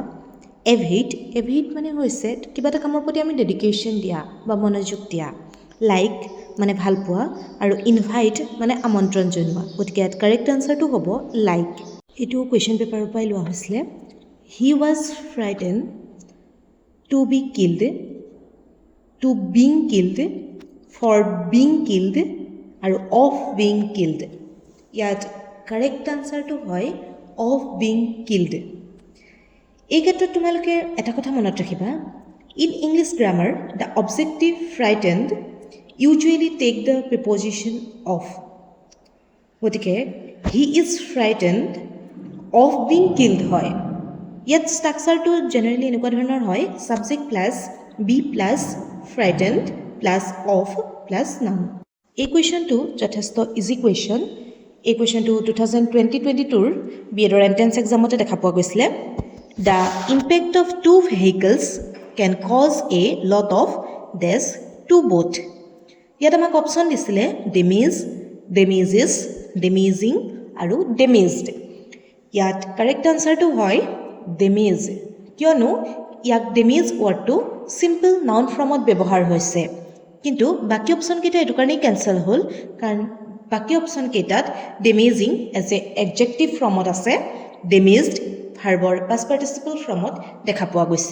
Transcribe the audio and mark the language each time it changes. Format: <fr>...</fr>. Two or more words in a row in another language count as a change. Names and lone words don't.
<as>এভেইট. এভেইট মানে হৈছে কিবা এটা কামৰ প্ৰতি আমি ডেডিকেশ্যন দিয়া বা মনোযোগ দিয়া. লাইক মানে ভাল পোৱা আৰু ইনভাইট মানে আমন্ত্ৰণ জনোৱা, গতিকে ইয়াত</as> <en>correct answerটো</en> <as>হ'ব লাইক. এইটো</as> <en>question paperৰ</en> <as>পৰাই লোৱা হৈছিলে.</as> <en>he was frighten to be killed, to being killed, for being killed আৰু of being killed.</en> <as>ইয়াত</as> <en>correct answerটো</en> <as>হয়</as> <en>of being killed.</en> <as>এই ক্ষেত্ৰত তোমালোকে এটা কথা মনত ৰাখিবা,</as> <en>in English grammar the objective frightened usually take the preposition of.</en> <as>গতিকে</as> <en>he is frightened of being killed</en> <as>হয়. ইয়াত ষ্ট্ৰাকচাৰটো জেনেৰেলি এনেকুৱা ধৰণৰ হয়,</as> <en>subject plus be plus frightened plus of plus noun.</en> <as>এই কুৱেশ্যনটো যথেষ্ট</as> <en>easy question.</en> <as>এই কুৱেশ্যনটো 2020-22 বিএডৰ</as> <en>entrance examতে</en> <as>দেখা পোৱা গৈছিলে.</as> <en>The impact of two vehicles can cause a lot of death to both.</en> <as>ইয়াত আমাক অপশ্যন দিছিলে</as> <en>damage, damages, damaging</en> <as>আৰু ডেমেজড। ইয়াত</as> <en>correct answerটো</en> <as>হয় ডেমেজ, কিয়নো ইয়াক</as> <en>damage wordটো simple noun formত</en> <as>ব্যৱহাৰ হৈছে। কিন্তু বাকী অপশ্যনকেইটা এইটো কাৰণেই কেঞ্চেল হ'ল, কাৰণ বাকী অপশ্যনকেইটাত</as> <en>damaging as a adjective formত</en> <as>আছে,</as> <en>damaged verbৰ past participle formত</en> <as>দেখা পোৱা গৈছে।</as>